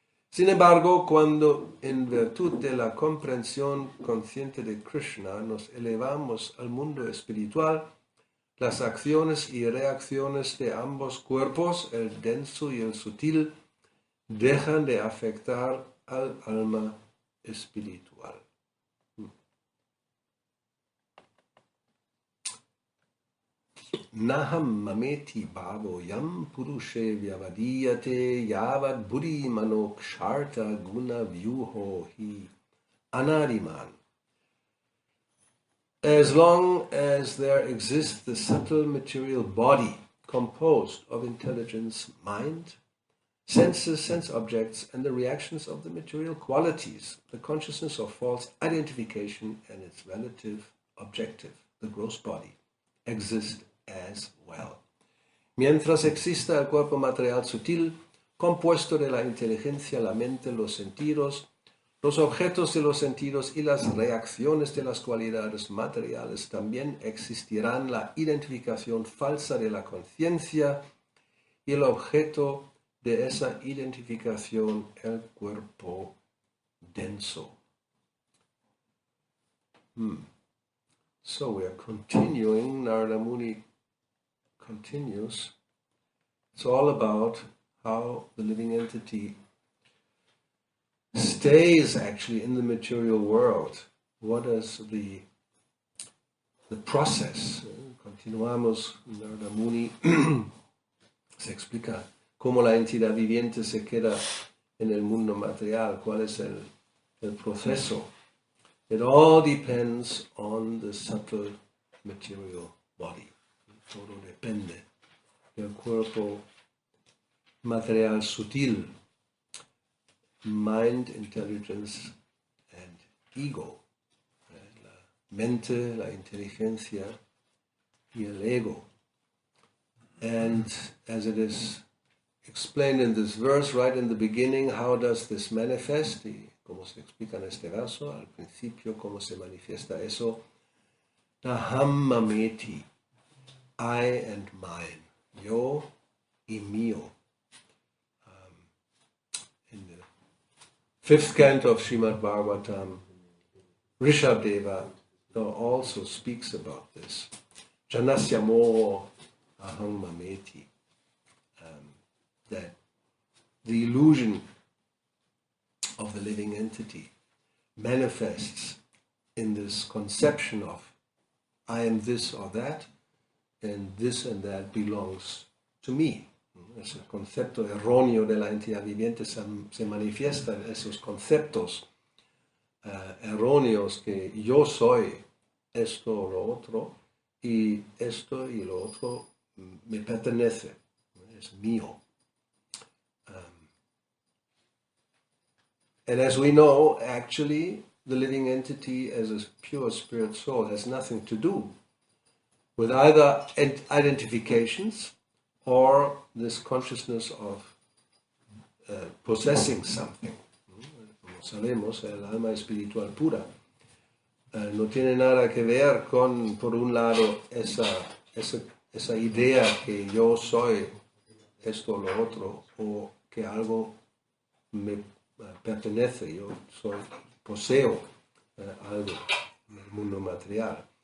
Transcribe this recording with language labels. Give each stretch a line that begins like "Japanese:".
Spanish: Sin embargo, cuando en virtud de la comprensión consciente de Krishna nos elevamos al mundo espiritual, las acciones y reacciones de ambos cuerpos, el denso y el sutil, dejan de afectar al alma espiritual.
Sanskrit: Naham mameti bhavo yam purushe vyavadiyate yavad buddhi manoksharta guna vyuho hi anadiman.
English: As long as there exists the subtle material body composed of intelligence, mind, senses, sense objects, and the reactions of the material qualities, the consciousness of false identification and its relative objective, the gross body, exist as well.
Spanish: Mientras exista el cuerpo material sutil, compuesto de la inteligencia, la mente, los sentidos, los objetos de los sentidos y las reacciones de las cualidades materiales, también existirán la identificación falsa de la conciencia y el objeto de esa identificación, el cuerpo denso.
English: So we are continuing, Narada Muni continues. It's all about how the living entity stays actually in the material world. What is the process?
Spanish: Continuamos, Narada Muni se explica cómo la entidad viviente se queda en el mundo material, cuál es el proceso.
English: It all depends on the subtle material body.
Spanish: Todo depende del cuerpo material sutil.
English: mind, intelligence, and ego.
Spanish: La mente, la inteligencia, y el ego.
English: And as it is explained in this verse, right in the beginning, how does this manifest?
Spanish: Y como se explica en este verso, al principio, cómo se manifiesta eso.
Sanskrit: Naham mameti,
English: I and mine,
Spanish: yo y mío.
English: In the 5th canto of Srimad Bhagavatam, Rishabdeva also speaks about this.
Sanskrit: Janasya moho aham mameti.
English: That the illusion of the living entity manifests in this conception of I am this or that, and this and that belongs to me.
Spanish: Ese concepto erróneo de la entidad viviente se manifiesta en esos conceptos erróneos que yo soy esto o lo otro, y esto y lo otro me pertenece, es mío.
English: And as we know, actually, the living entity as a pure spirit soul has nothing to do with either identifications or this consciousness of possessing something.
Spanish: Como sabemos, el alma espiritual pura no tiene nada que ver con, por un lado, esa idea que yo soy esto o lo otro, o que algo me pertenece, yo poseo algo en el mundo material.